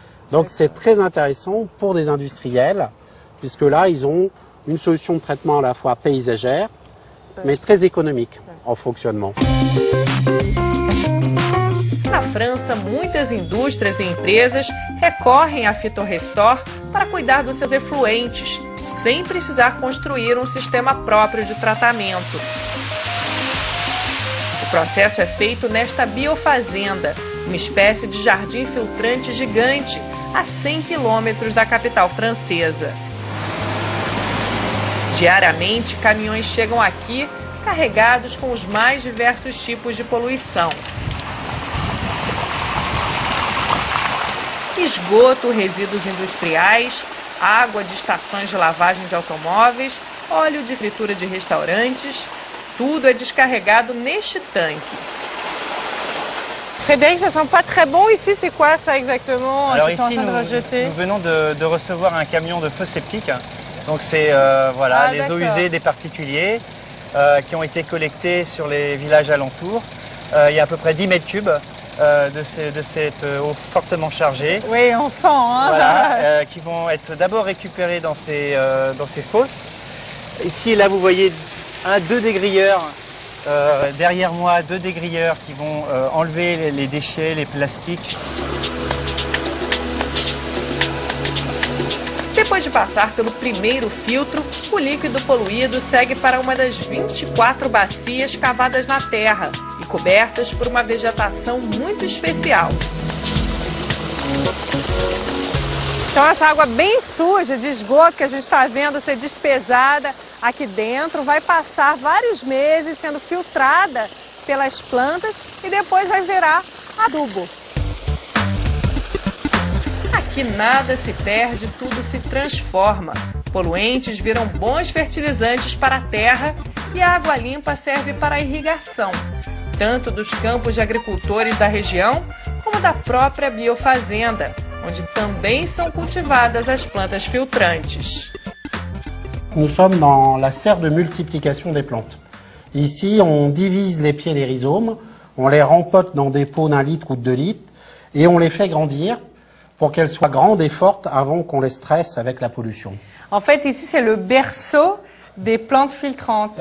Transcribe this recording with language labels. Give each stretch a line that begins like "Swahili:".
French: Donc c'est très intéressant pour des industriels, puisque là, ils ont une solution de traitement à la fois paysagère, mais très économique en fonctionnement.
Portuguese: Na França, muitas indústrias e empresas recorrem à Phytorestore para cuidar dos seus efluentes, sem precisar construir um sistema próprio de tratamento. O processo é feito nesta biofazenda, uma espécie de jardim filtrante gigante, a 100 quilômetros da capital francesa. Diariamente, caminhões chegam aqui carregados com os mais diversos tipos de poluição. Esgoto, resíduos industriais, água de estações de lavagem de automóveis, óleo de fritura de restaurantes, tudo é descarregado neste tanque.
French: Frédéric, ça sent pas très bon ici, c'est quoi ça exactement? Alors ici, nous venons de recevoir un camion de feu septique. Donc c'est voilà, les eaux usées des particuliers qui ont été collectées sur les villages alentours. Il y a à peu près 10 mètres cubes de cette eau fortement chargée. Oui, on sent. Hein, voilà, qui vont être d'abord récupérées dans ces fosses. Ici et là, vous voyez deux dégrilleurs. Derrière moi, deux dégrilleurs qui vont enlever les déchets, les plastiques.
Portuguese: Depois de passar pelo primeiro filtro, o líquido poluído segue para uma das 24 bacias cavadas na terra e cobertas por uma vegetação muito especial. Então essa água bem suja de esgoto que a gente está vendo ser despejada aqui dentro vai passar vários meses sendo filtrada pelas plantas e depois vai virar adubo. Aqui nada se perde, tudo se transforma. Poluentes viram bons fertilizantes para a terra e a água limpa serve para a irrigação, tanto dos campos de agricultores da região como da própria biofazenda, onde também são cultivadas as plantas filtrantes.
French: Nous sommes dans la serre de multiplication des plantes. Ici, on divise les pieds des rhizomes, on les rempote dans des pots d'1 litre ou de 2 litres et on les fait grandir pour qu'elles soient grandes et fortes avant qu'on les stresse avec la pollution. En fait, ici, c'est le berceau des plantes filtrantes.